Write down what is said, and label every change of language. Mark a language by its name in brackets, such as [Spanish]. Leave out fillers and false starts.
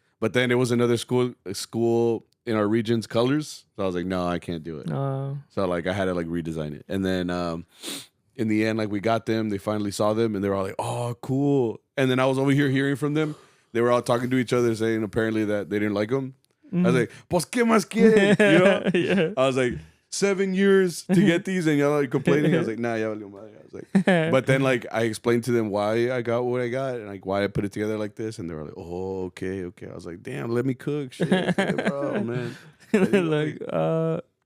[English] But then it was another school in our region's colors. So I was like, no, I can't do it. So like I had to like redesign it. And then in the end, like we got them. They finally saw them and they were all like, oh, cool. And then I was over here hearing from them. They were all talking to each other saying apparently that they didn't like them. I was like, [Spanish] pues qué más quieren? [English] You know? Yeah. I was like, 7 years to get these and y'all are complaining. I was like, nah, [Spanish] ya valió madre. [English] I was like, but then like I explained to them why I got what I got and like why I put it together like this, and they were like, oh, okay. I was like, damn, let me cook. Shit, bro, man. Like,